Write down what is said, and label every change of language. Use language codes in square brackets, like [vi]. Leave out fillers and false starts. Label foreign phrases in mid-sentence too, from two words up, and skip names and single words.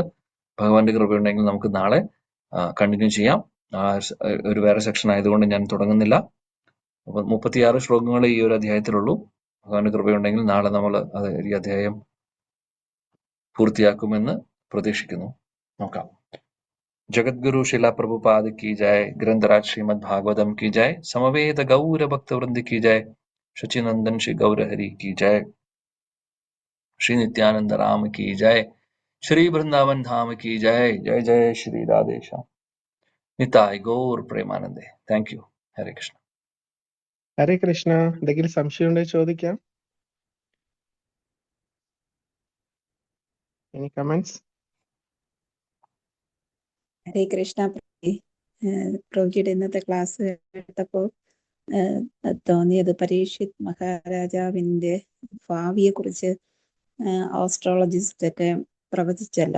[ml] ഭഗവാന്റെ കൃപയുണ്ടെങ്കിൽ നമുക്ക് നാളെ കണ്ടിന്യൂ ചെയ്യാം. ഒരു വേറെ സെക്ഷൻ ആയതുകൊണ്ട് ഞാൻ തുടങ്ങുന്നില്ല. അപ്പൊ 36 ശ്ലോകങ്ങൾ ഈ ഒരു അധ്യായത്തിലുള്ളൂ. ഭഗവാന്റെ കൃപയുണ്ടെങ്കിൽ നാളെ നമ്മൾ ഈ അധ്യായം പൂർത്തിയാക്കുമെന്ന് പ്രതീക്ഷിക്കുന്നു. നോക്കാം. [hi] जगद्गुरु शिला प्रभुपाद की जय, ग्रंथराज श्रीमद् भागवतम की जय, समवेत गौर भक्त वृंद की जय, शचीनंदन श्री गौर हरि की जय, श्री नित्यानंद राम की जय, श्री वृंदावन धाम की जय. जय जय श्री राधेश्याम. निताय गौर प्रेमानंदे. [en] thank you. [ml] ഹരേ കൃഷ്ണ. ഹരേ കൃഷ്ണ. എന്തെങ്കിലും സംശയം ഉണ്ടെങ്കിൽ ചോദിക്കാം. [en] any comments? [ml] ഹരേ കൃഷ്ണ. പ്രഭുജിയുടെ ഇന്നത്തെ ക്ലാസ് കേട്ടപ്പോൾ തോന്നിയത് പരീക്ഷിത് മഹാരാജാവിന്റെ ഭാവിയെ കുറിച്ച് ആസ്ട്രോളജിസ്റ്റ് ഒക്കെ പ്രവചിച്ചല്ലോ.